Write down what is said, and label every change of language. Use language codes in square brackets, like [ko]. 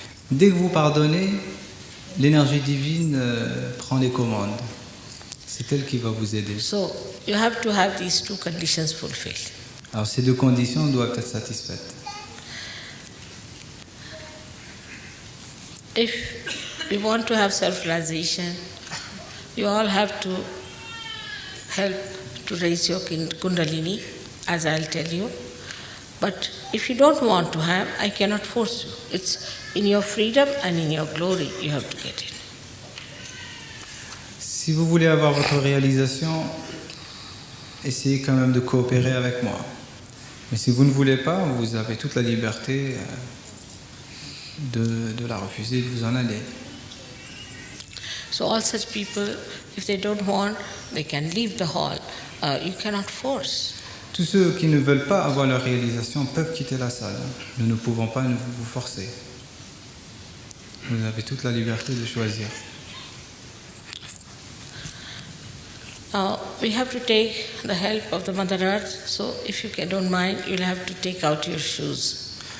[fr] Dès que vous pardonnez, l'énergie divine prend les commandes. C'est elle qui va vous aider. [en] So you have to have these two conditions fulfilled. [fr] Alors ces deux conditions doivent être satisfaites. [en] If you want to have self-realization, you all have to help to raise your kundalini, as I'll tell you. But if you don't want to have, I cannot force you. It's in your freedom and in your glory you have to get it. [fr] Si vous voulez avoir votre réalisation, essayez quand même de coopérer avec moi. Mais si vous ne voulez pas, vous avez toute la liberté de la refuser, de vous en aller. [en] So all such people, if they don't want, they can leave the hall. You cannot force. [fr] Tous ceux qui ne veulent pas avoir leur réalisation peuvent quitter la salle. Nous ne pouvons pas vous forcer. Vous avez toute la liberté de choisir. [en] We have to take the help of the Mother Earth, so if you don't mind, you'll have to take out your shoes.